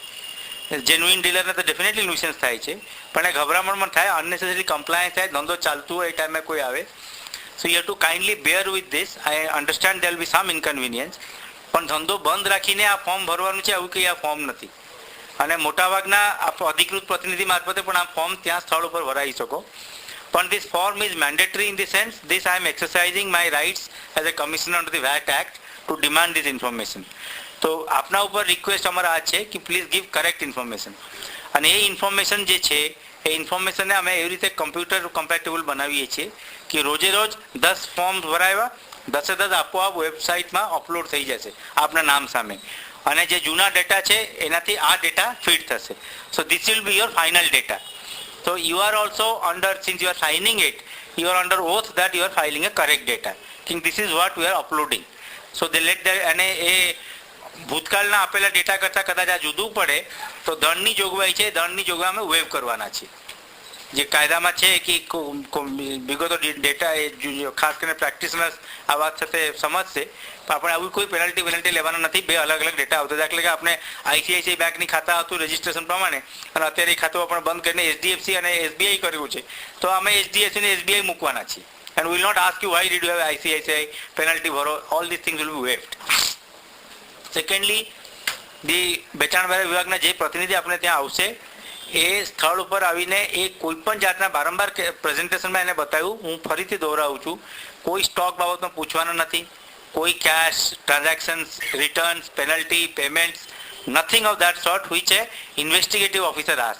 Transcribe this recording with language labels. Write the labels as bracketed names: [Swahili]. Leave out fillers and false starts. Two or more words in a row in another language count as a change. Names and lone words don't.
[Gujarati] જેન્યુઇન ડીલરને તો ડેફિનેટલી ન્યુસન્સ થાય છે, પણ એ ગભરામણ પણ થાય, અનનેસેસરી કમ્પ્લાયન્સ થાય, ધંધો ચાલતું હોય એ ટાઈમે કોઈ આવે. [English] so you have to kindly bear with this. I understand there will be some inconvenience, [Gujarati] પણ ધંધો બંધ રાખીને આ ફોર્મ ભરવાનું છે આવું કંઈ આ ફોર્મ નથી. અને મોટાભાગના અધિકૃત પ્રતિનિધિ મારફતે પણ આ ફોર્મ ત્યાં સ્થળ ઉપર ભરાઈ શકો. [English] પણ this form is mandatory in the sense this I am exercising my rights as a commissioner under the VAT Act to demand this information. [Gujarati] તો આપના ઉપર રિક્વેસ્ટ અમારા આ છે કે [English] please give correct information. [Gujarati] અને એ ઇન્ફોર્મેશન જે છે એ ઇન્ફોર્મેશનને અમે એવી રીતે [English] computer compatible [Gujarati] બનાવીએ છીએ કે રોજે રોજ 10 ફોર્મ ભરાવ્યા, 10 આપોઆપ વેબસાઇટમાં અપલોડ થઈ જશે આપના નામ સામે. અને જે જૂના ડેટા છે એનાથી આ ડેટા ફીડ થશે. [English] so this will be your final data. So you are also under, since you are signing it, you are under oath that you are filing a correct data. think this is what we are uploading. So they let that, [Gujarati] અને એ ભૂતકાળના આપેલા ડેટા કરતાં કદાચ આ જુદું પડે તો દંડની જોગવાઈ છે, દંડની જોગવાઈ અમે વેવ કરવાના છીએ. જે કાયદામાં છે કે વિગતો ડેટા એ ખાસ કરીને પ્રેક્ટિશનર્સ આ વાત સાથે સમજશે, પણ આપણે આવી કોઈ પેનલ્ટી લેવાના નથી. બે અલગ અલગ ડેટા આવતા, એટલે કે આપણે ICICI બેંકની ખાતા હતું રજિસ્ટ્રેશન પ્રમાણે અને અત્યારે એ ખાતું આપણે બંધ કરીને HDFC અને SBI કર્યું છે, તો અમે HDFC અને SBI મૂકવાના છીએ. [English] and we will not ask you why did you have ICICI [Gujarati] પેનલ્ટી ભરો. [English] all these things will be waived. [Gujarati] સેકન્ડલી, વેચાણ વિભાગના જે પ્રતિનિધિ આપણે ત્યાં આવશે એ સ્થળ ઉપર આવીને એ કોઈ પણ જાતના બારંબાર પ્રેઝન્ટેશનમાં એને બતાવ્યું, હું ફરીથી દોહરાવું છું, કોઈ સ્ટોક બાબતમાં પૂછવાનું નથી, કોઈ [English] cash transactions, [Gujarati] રિટર્ન્સ, પેનલ્ટી, પેમેન્ટ્સ, [English] nothing of that sort which a investigative officer ask.